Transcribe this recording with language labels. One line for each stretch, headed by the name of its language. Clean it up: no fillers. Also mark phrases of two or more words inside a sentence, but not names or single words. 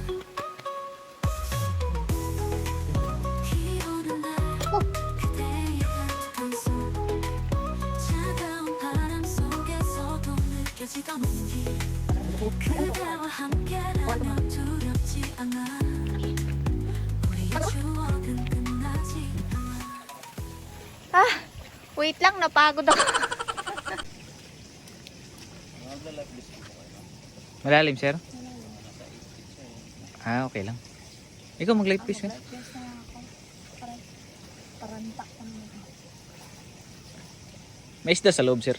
Korean: 비 오는 날 그대의 따뜻한 손 차가운 바람 속에서도 느껴지던 온기 그대와 함께라면 두렵지 않아 추억은 끝나지 않아.
Filipino: Wait lang, napagod ako. Malalim, sir? Ah, okay lang. Ikaw mag-light fish ka? May isda sa loob, sir.